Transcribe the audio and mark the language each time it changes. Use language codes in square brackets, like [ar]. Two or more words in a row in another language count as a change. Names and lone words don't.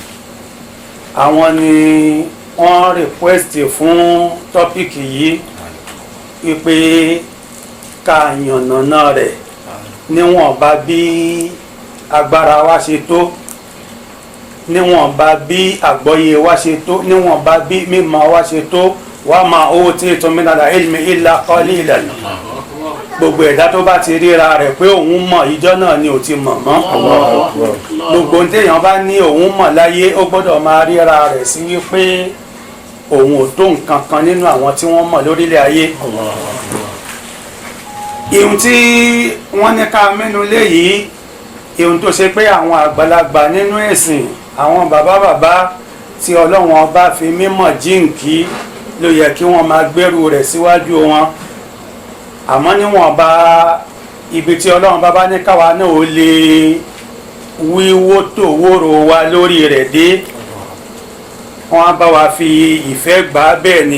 [yo] àwọn ni wọ́n request fún tọ́pìkì yìí wípé ká yànnàná rẹ̀ níwọ̀nba bí agbára wa ṣe tó níwọ̀nba bí àgbọ́yé wa ṣe tó níwọ̀nba bí mímọ̀ wa ṣe tó [ar] وما أوتيتم من العلم إلا قليلا [yo] gbogbo ẹ̀dá tó bá ti ríra rẹ̀ pé òun mọ̀ ìjọ náà ni ò ti mọ̀ mọ́ gbogbo téèyàn bá ní òun mọ̀ láyé ó gbọ́dọ̀ máa ríra rẹ̀ sí wípé òun ò tó nǹkan kan nínú àwọn tí wọ́n mọ̀ lórílẹ̀ ayé. ihun tí wọ́n ní ká mẹ́nu lé yìí ihun tó ṣe pé àwọn àgbàlagbà nínú ẹ̀sìn àwọn bàbá tí Ọlọ́run ọba fi mímọ̀ jíǹkí ló yẹ kí wọ́n máa gbẹ́rù rẹ̀ síwájú wọn àmọ́ níwọ̀nba ibi tí Ọlọ́run bá ní káwa náà ó lè wíwó tó wóró wa lórí rẹ̀ dé wọ́n á bá wa fi ìfẹ́ gbà á bẹ́ẹ̀ ni.